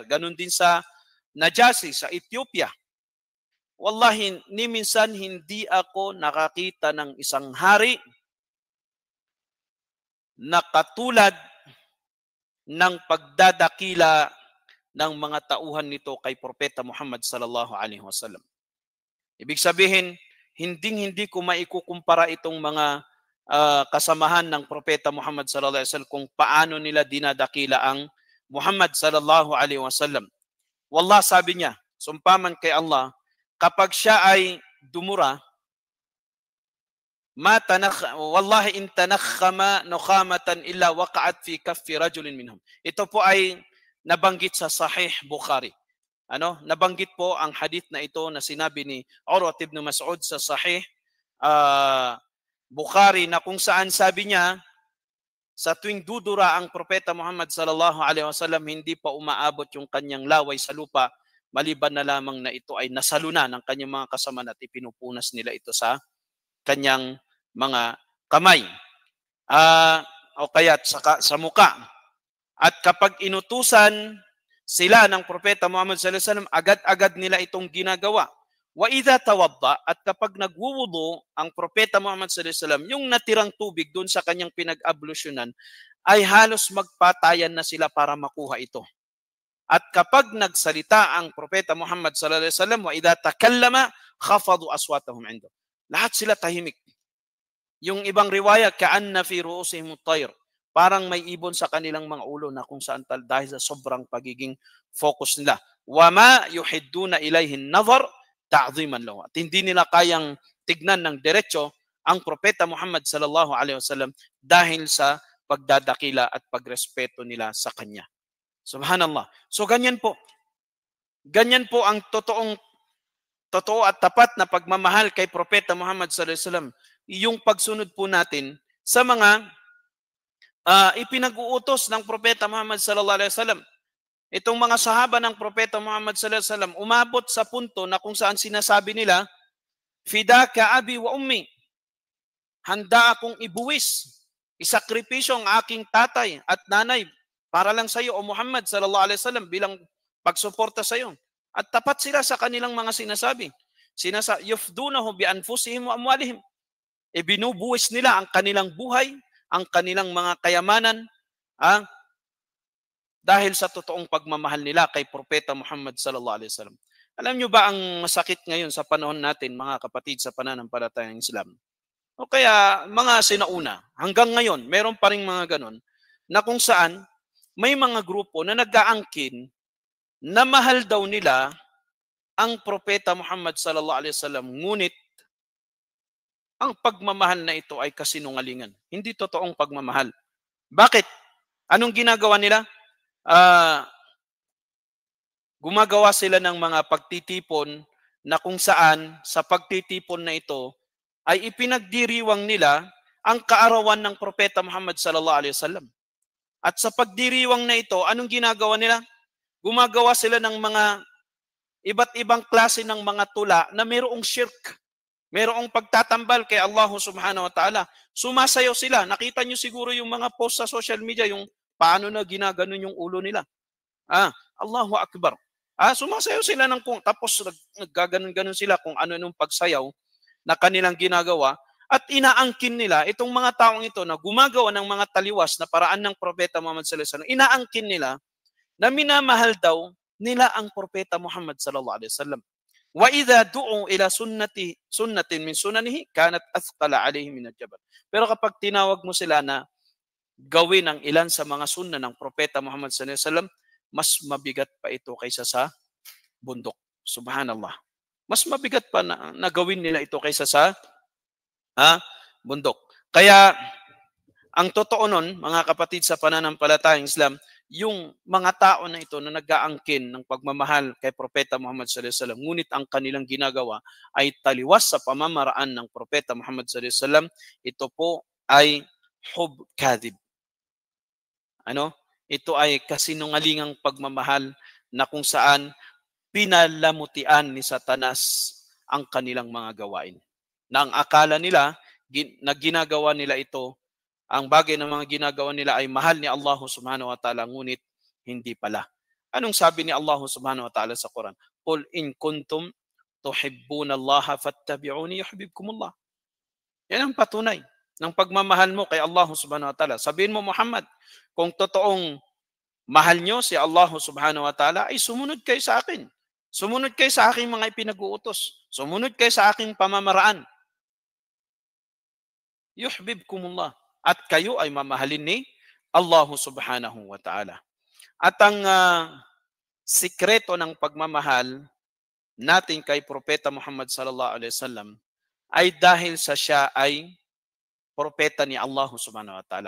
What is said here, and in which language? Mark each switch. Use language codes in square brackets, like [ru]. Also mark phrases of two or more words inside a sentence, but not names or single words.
[tl] Ganun din sa Najasi, sa Ethiopia. Wallahi, ni minsan hindi ako nakakita ng isang hari na katulad ng pagdadakila ng mga tauhan nito kay Propeta Muhammad [ar] صلى الله عليه وسلم. [tl] Ibig sabihin, hindi ko maikukumpara itong mga kasamahan ng Propeta Muhammad [ar] صلى الله عليه وسلم [tl] kung paano nila dinadakila ang Muhammad [ar] صلى الله عليه وسلم. [tl] Wallah, sabi niya, sumpaman kay Allah, kapag siya ay dumura, [ar] والله إن تنخم نخامة إلا وقعت في كف رجل منهم. [tl] Ito po ay nabanggit sa Sahih Bukhari. Nabanggit po ang hadith na ito na sinabi ni Urwa ibn Mas'ud sa Sahih Bukhari, na kung saan sabi niya, sa tuwing dudura ang Propeta Muhammad [ar] صلى الله عليه وسلم, [tl] hindi pa umaabot yung kanyang laway sa lupa, maliban na lamang na ito ay nasaluna ng kanyang mga kasamahan at ipinupunas nila ito sa kanyang mga kamay. O kaya sa muka. At kapag inutusan sila ng Propeta Muhammad [ar] صلى الله عليه وسلم, [tl] agad-agad nila itong ginagawa. [ar] وإذا توضأ, [tl] at kapag nagwuwudu ang Propeta Muhammad [ar] صلى الله عليه وسلم, [tl] yung natirang tubig doon sa kanyang pinag-ablusyonan ay halos magpatayan na sila para makuha ito. At kapag nagsalita ang Propeta Muhammad [ar] صلى الله عليه وسلم, وإذا تكلم خفضوا أصواتهم عند. [tl] Lahat sila tahimik. Yung ibang riwaya, [ar] كأن في رؤوسهم الطير, [tl] parang may ibon sa kanilang mga ulo, na kung saan dahil sa sobrang pagiging focus nila. [ar] وما يحدون إليه النظر تعظيما له. [tl] At hindi nila kayang tignan ng diretso ang Propeta Muhammad [ar] صلى الله عليه وسلم [tl] dahil sa pagdadakila at pagrespeto nila sa kanya. Subhanallah. So ganyan po. Ganyan po ang totoo at tapat na pagmamahal kay Propeta Muhammad [ar] صلى الله عليه وسلم. [tl] Yung pagsunod po natin sa mga ipinag-uutos ng Propeta Muhammad [ar] صلى الله عليه وسلم. [tl] Itong mga sahaba ng Propeta Muhammad [ar] صلى الله عليه وسلم, [tl] umabot sa punto na kung saan sinasabi nila, [ar] فداك أبي وأمي, [tl] handa akong ibuwis, isakripisyo ang aking tatay at nanay para lang sa iyo, O Muhammad [ar] صلى الله عليه وسلم, [tl] bilang pagsuporta sa iyo. At tapat sila sa kanilang mga sinasabi. [ar] يفدونه بأنفسهم وأموالهم. [tl] Binubuwis nila ang kanilang buhay, ang kanilang mga kayamanan, dahil sa totoong pagmamahal nila kay Propeta Muhammad [ar] صلى الله عليه وسلم. [tl] Alam niyo ba ang masakit ngayon sa panahon natin, mga kapatid, sa pananampalatayang Islam? O kaya mga sinauna, hanggang ngayon, meron pa ring mga ganon, na kung saan may mga grupo na nag-aangkin na mahal daw nila ang Propeta Muhammad [ar] صلى الله عليه وسلم, [tl] ngunit ang pagmamahal na ito ay kasinungalingan. Hindi totoong pagmamahal. Bakit? Anong ginagawa nila? Gumagawa sila ng mga pagtitipon na kung saan sa pagtitipon na ito ay ipinagdiriwang nila ang kaarawan ng Propeta Muhammad [ar] صلى الله عليه وسلم. [tl] At sa pagdiriwang na ito, anong ginagawa nila? Gumagawa sila ng mga iba't ibang klase ng mga tula na mayroong shirk. Mayroong pagtatambal kay Allah [ar] سبحانه وتعالى. [tl] Sumasayaw sila. Nakita nyo siguro yung mga post sa [en] social media, [tl] yung paano na ginaganon yung ulo nila. [ar] الله أكبر. [tl] Sumasayaw sila ng tapos naggaganon-ganon sila kung ano nung pagsayaw na kanilang ginagawa, at inaangkin nila itong mga taong ito na gumagawa ng mga taliwas na paraan ng Propeta Muhammad [ar] صلى الله عليه وسلم. [tl] Inaangkin nila na minamahal daw nila ang Propeta Muhammad [ar] صلى الله عليه وسلم. وإذا دعوا إلى سنة من سننه كانت أثقل عليه من الجبل. [tl] Pero kapag tinawag mo sila na gawin ang ilan sa mga sunna ng Propeta Muhammad [ar] صلى الله عليه وسلم, [tl] mas mabigat pa ito kaysa sa bundok. Subhanallah. Mas mabigat pa na gawin nila ito kaysa sa bundok. Kaya Ang totoo nun, mga kapatid sa pananampalatayang Islam, yung mga tao na ito na nag-aangkin ng pagmamahal kay Propeta Muhammad [ar] صلى الله عليه وسلم, [tl] ngunit ang kanilang ginagawa ay taliwas sa pamamaraan ng Propeta Muhammad [ar] صلى الله عليه وسلم, [tl] ito po ay [ar] حب كذب. [tl] Ano? Ito ay kasinungalingang pagmamahal na kung saan pinalamutian ni Satanas ang kanilang mga gawain. Na ang akala nila na ginagawa nila ito, ang bagay ng mga ginagawa nila ay mahal ni Allah [ar] سبحانه وتعالى, [tl] ngunit hindi pala. Anong sabi ni Allah [ar] سبحانه وتعالى [tl] sa Quran? [ar] قل إن كنتم تحبون الله فاتبعوني يحببكم الله. [tl] Yan ang patunay ng pagmamahal mo kay Allah [ar] سبحانه وتعالى. [tl] Sabihin mo, Muhammad, kung totoong mahal nyo si Allah [ar] سبحانه وتعالى, [tl] ay sumunod kayo sa akin. Sumunod kayo sa aking mga ipinag-uutos. Sumunod kayo sa aking pamamaraan. Yuhibbukumullah. At kayo ay mamahalin ni Allah [ar] سبحانه وتعالى. [tl] At ang sikreto ng pagmamahal natin kay Propeta Muhammad [ar] صلى الله عليه وسلم [tl] ay dahil sa siya ay propeta ni Allah [ar] سبحانه وتعالى.